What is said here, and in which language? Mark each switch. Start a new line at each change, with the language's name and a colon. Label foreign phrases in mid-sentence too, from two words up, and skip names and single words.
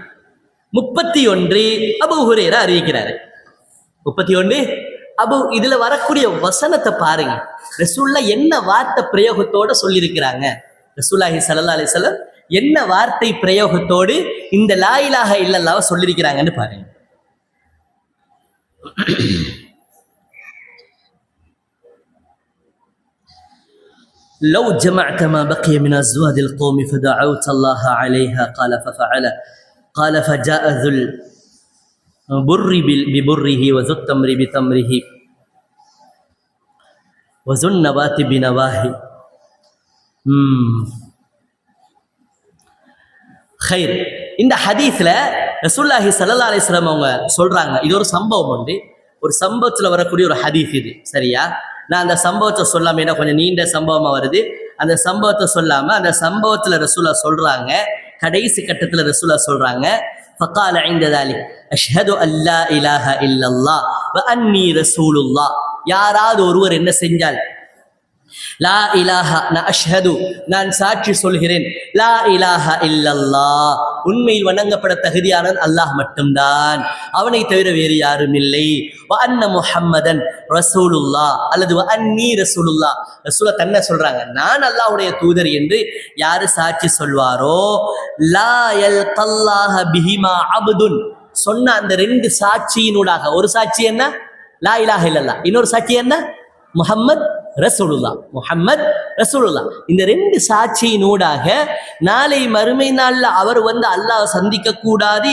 Tamil: 31 அபூ ஹுரைரா அறிவிக்கிறாரு. 31 அபூ. இதுல வரக்கூடிய வசனத்தை பாருங்க, ரசூலுல்லாஹ் என்ன வார்த்தை பிரயோகத்தோட சொல்லியிருக்கிறாங்க. ரசூலுல்லாஹி
Arabic: صلى الله عليه وسلم
Tamil: என்ன வார்த்தை பிரயோகத்தோடு இந்த
Arabic: لا إله إلا الله
Tamil: சொல்லியிருக்கிறாங்கன்னு பாருங்க.
Arabic: لو جمعت ما بقي من أزواج القوم فدعوت الله عليها قال ففعل قال فجاء ذو البر ببره وذو التمر بتمره وذو النبات بنواه. خير.
Tamil: இந்த ஹதீஸ்ல ரசூலுல்லாஹி
Arabic: صلى الله عليه وسلم
Tamil: அவங்க சொல்றாங்க, இது ஒரு சம்பவம் உண்டு. ஒரு சம்பவத்துல வரக்கூடிய ஒரு ஹதீஸ் இது. சரியா? நான் அந்த சம்பவத்தை சொல்லாம, ஏன்னா கொஞ்சம் நீண்ட சம்பவமா வருது, அந்த சம்பவத்தை சொல்லாம அந்த சம்பவத்துல ரசூலா சொல்றாங்க, கடைசி கட்டத்துல ரசூலா சொல்றாங்க,
Arabic: فقال عند ذلك اشهد ان لا اله الا الله واني رسول الله.
Tamil: யாராவது ஒருவர் என்ன செஞ்சால்,
Arabic: لا إله
Tamil: நான் அஷ்ஹது நான் சாட்சி சொல்கிறேன்,
Arabic: لا إله إلا الله
Tamil: உண்மையில் வணங்கப்பட தகுதியானவன் அல்லாஹ் மட்டும்தான், அவனை தவிர வேறு யாரும் இல்லை.
Arabic: وأن محمدا رسول الله
Tamil: அல்லது
Arabic: وأني رسول الله,
Tamil: ரசூல தன்னை சொல்றாங்க நான் அல்லாஹ்வுடைய தூதர் என்று யாரு சாட்சி சொல்வாரோ,
Arabic: لا يلقى الله بهما عبد
Tamil: சொன்ன அந்த ரெண்டு சாட்சியினூடாக, ஒரு சாட்சி என்ன
Arabic: لا إله إلا الله,
Tamil: இன்னொரு சாட்சி என்ன
Arabic: محمد رسول الله, محمد رسول الله,
Tamil: இந்த ரெண்டு சாட்சியினூடாக நாளை மறுமை நாள்ல அவர் வந்து அல்லாஹ் சந்திக்க கூடாது.